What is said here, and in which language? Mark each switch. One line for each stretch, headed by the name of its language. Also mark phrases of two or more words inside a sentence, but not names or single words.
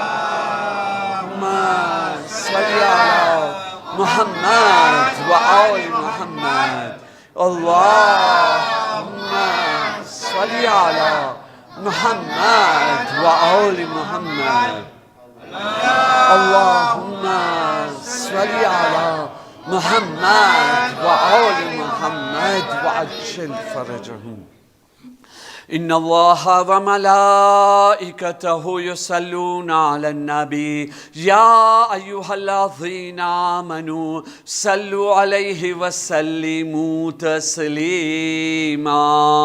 Arabic: اللهم صل على محمد وآل محمد. اللهم صل على محمد وآل محمد. اللهم صل على محمد وآل محمد وعجل فرجهم. إن الله وملائكته يصلون على النبي يا أيها الذين آمنوا صلوا عليه وسلموا تسليما.